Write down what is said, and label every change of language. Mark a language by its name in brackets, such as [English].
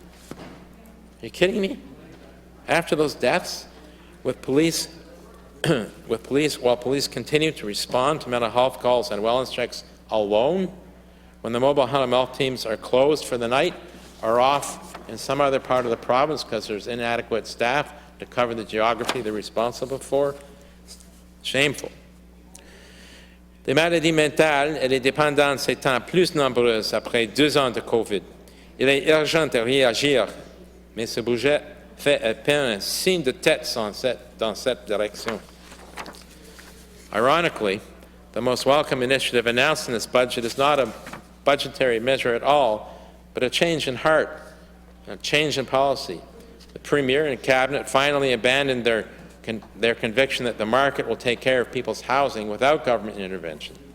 [English] Are you kidding me? After those deaths, while police continue to respond to mental health calls and wellness checks alone, when the mobile health teams are closed for the night or off in some other part of the province because there's inadequate staff to cover the geography they're responsible for? Shameful. [French] Les maladies mentales et les dépendances étant plus nombreuses après 2 ans de COVID, il est urgent de réagir, mais ce budget fait à peine un signe de tête dans cette direction. [English] Ironically, the most welcome initiative announced in this budget is not a budgetary measure at all, but a change in heart, a change in policy. The Premier and Cabinet finally abandoned their conviction that the market will take care of people's housing without government intervention.